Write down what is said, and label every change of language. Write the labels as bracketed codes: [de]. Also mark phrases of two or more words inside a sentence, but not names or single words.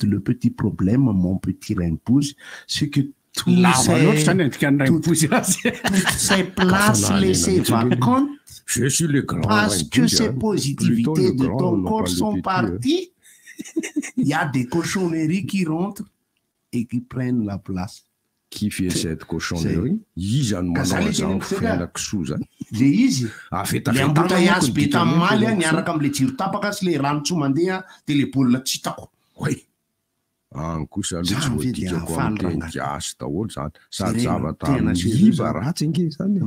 [fr] Le petit problème, mon petit Rainbozy, c'est que toutes ces places laissées vacantes parce que ces positivités de ton corps sont parties. Il y a des cochonneries qui rentrent et qui prennent la place. Qui fait cette cochonnerie? [mg] Izany manao zany fiainako zany. Le izy le embouteillage be tamin'maly niaraka am'le jiro tapaka sy le rano tsy mandeha de le baolina tsy hitako. Any kosa aloha tsy voadikako amin'ny kiasy daholo zany sady zavatra iva ratsy ange zany.